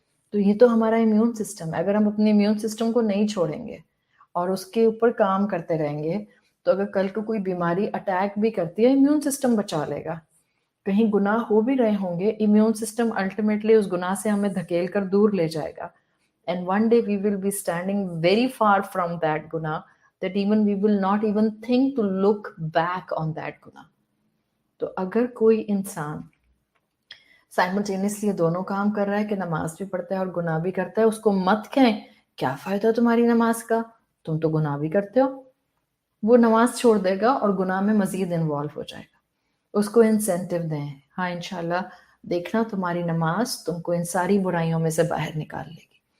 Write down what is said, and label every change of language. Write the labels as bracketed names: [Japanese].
[Urdu] تو یہ تو ہمارا امیون سسٹم ہے. اگر ہم اپنے امیون سسٹم کو نہیں چھوڑیں گے اور اس کے اوپر کام کرتے رہیں گے تو اگر کل کو کوئی بیماری اٹیک بھی کرتی ہے امیون سسٹم بچا لے گا. کہیں گناہ ہو بھی رہے ہوں گے امیون سسٹم الٹیمیٹلی اس گناہ سے ہمیں دھکیل کر دور لے جائے گا. [English] And one day we will be standing very far from that guna that even we will not even think to look back on that guna. [Urdu] تو اگر کوئی انسان سائملٹینیسلی دونوں کام کر رہا ہے کہ نماز بھی پڑھتا ہے اور گناہ بھی کرتا ہے, اس کو مت کہیں کیا فائدہ تمہاری نماز کا, تم تو گناہ بھی کرتے ہو. وہ نماز چھوڑ دے گا اور گناہ میں مزید انوالو ہو جائے گا. اس کو انسینٹیو دیں, ہاں انشاءاللہ دیکھنا تمہاری نماز تم کو ان ساری برائیوں میں سے باہر نکال لے گی.